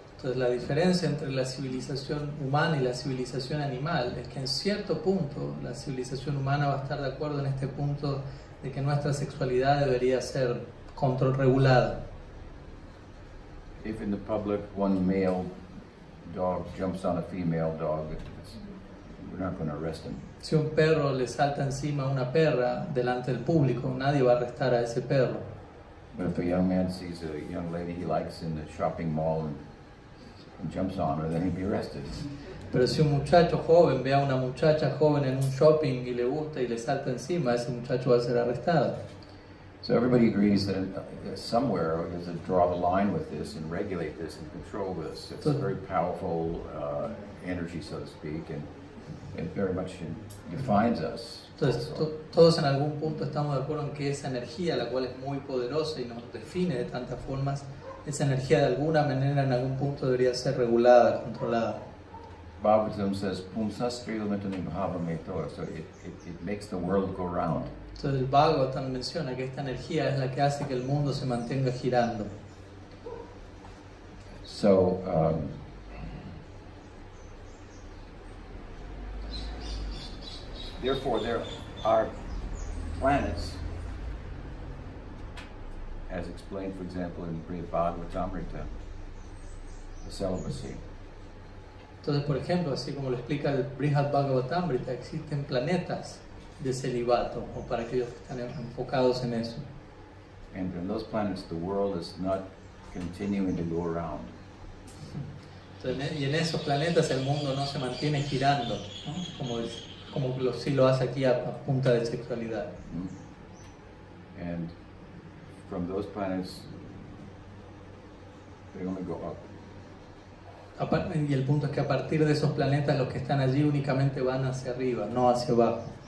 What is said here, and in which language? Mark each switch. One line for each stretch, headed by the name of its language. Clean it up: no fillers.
Spanish: Entonces la diferencia entre la civilización humana y la civilización animal es que en cierto punto la civilización humana va a estar de acuerdo en este punto de que nuestra sexualidad debería ser regulada.
English: If in the public one male dog jumps on a female dog, we're not going to arrest him.
Spanish: Si un perro le salta encima a una perra delante del público, nadie va a arrestar a ese perro.
English: But if a young man sees a young lady he likes in the shopping mall and jumps on her, then he'd be arrested.
Spanish: Pero si un muchacho joven ve a una muchacha joven en un shopping y le gusta y le salta encima, ese muchacho va a ser arrestado.
English: So everybody agrees that somewhere we have to draw the line with this and regulate this and control this. It's a very powerful energy, so to speak, and it very much defines us.
Spanish: Entonces todos en algún punto estamos de acuerdo en que esa energía, la cual es muy poderosa y nos define de tantas formas, esa energía de alguna manera en algún punto debería ser regulada, controlada.
English: Bhagavatam says,
Sanskrit: Pumsastri Lamitani Bhavameto,
English: so it makes the world go round.
Spanish: Entonces el Bhagavatam menciona que esta energía es la que hace que el mundo se mantenga girando.
English: So, therefore, there are planets, as explained, for example, in Brihad Bhagavatamrita, the celibacy.
Spanish: Entonces, por ejemplo, así como lo explica el Brihad Bhagavatamrita, existen planetas de celibato, o para aquellos que están enfocados en eso.
English: And in those planets, the world is not continuing to go around.
Spanish: Entonces, y en esos planetas el mundo no se mantiene girando, ¿no? Como sí lo hace aquí a punta de sexualidad.
English: And from those planets, they only go up.
Spanish: Y el punto es que a partir de esos planetas los que están allí únicamente van hacia arriba, no hacia abajo.